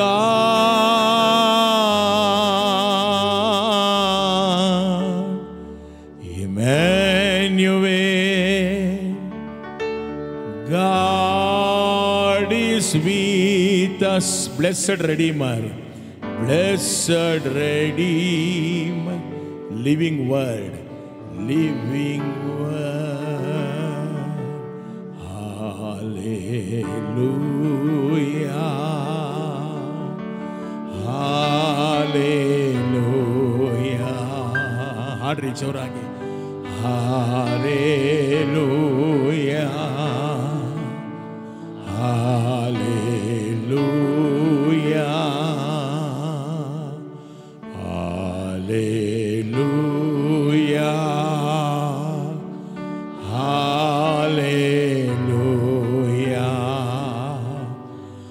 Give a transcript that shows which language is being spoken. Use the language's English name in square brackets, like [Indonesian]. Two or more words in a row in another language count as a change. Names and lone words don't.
[English] God, Emmanuel, God is with us, blessed Redeemer, blessed Redeemer, living Word, living Word. Hallelujah, Hallelujah. [Kannada] ಹಾಡ್ರಿ ಜೋರಾಗಿ. [English] Hallelujah, Hallelujah, Hallelujah, Hallelujah,